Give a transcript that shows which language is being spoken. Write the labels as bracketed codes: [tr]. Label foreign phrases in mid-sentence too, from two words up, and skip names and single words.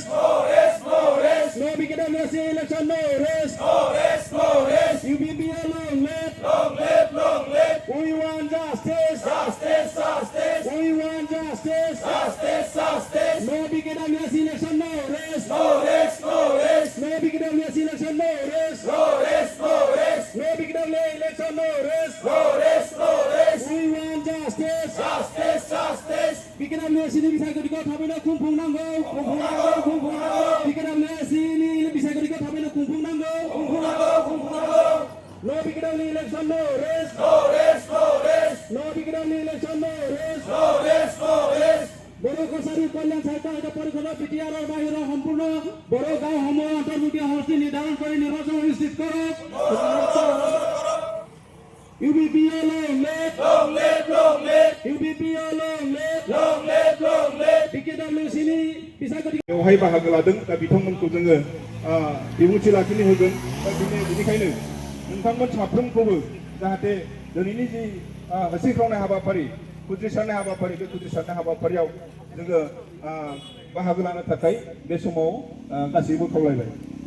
[en] No rest, no rest. No vacancy election, no rest. No rest, no rest. UBP long live. Long live, long live. We want justice. Justice, justice. We want justice. Justice, justice. No vacancy election, no rest. No rest, no rest. No vacancy election, no rest. No rest, no rest. No vacancy election, no rest. No rest, no rest. We want justice. Justice, justice. [brx] BKWSनि बिसायख'थिखौ थाबैनो खुंफुंनांगौ BKWSनि बिसायख'थिखौ थाबैनो खुंफुंनांगौ [en] No BKW election, no rest. No rest, no rest. No BKW election, no rest. No rest, no rest. [as] बर' कसारी कल्याण साहित्य आयोग परिषदৰ বিটিআৰৰ বাহিৰৰ সম্পূৰ্ণ বৰ গাঁওসমূহ অন্তৰ্ভুক্ত সমষ্টি নিৰ্ধাৰণ কৰি নিৰ্বাচন অনুষ্ঠিত কৰক। [en] UBP long live. Long live, long live. UBP long live. Long live, long live. [brx] BKWSनि बिसायख'थि बेवहाय बाहागो लादों। दा बिथांमोनखौ जोङो बिबुंथि लाखिनो होगोन। दा बेनिखायनो नोंथांमोन साफ्रोमखौबो जाहाथे दिनैनि जि होसिख्रावनाय हाबाफारि उद्रिसारनाय हाबाफारि बे उद्रिसारनाय हाबाफारियाव जोङो बाहागो लानो थाखाय बे समाव गासैबो खावलायबाय।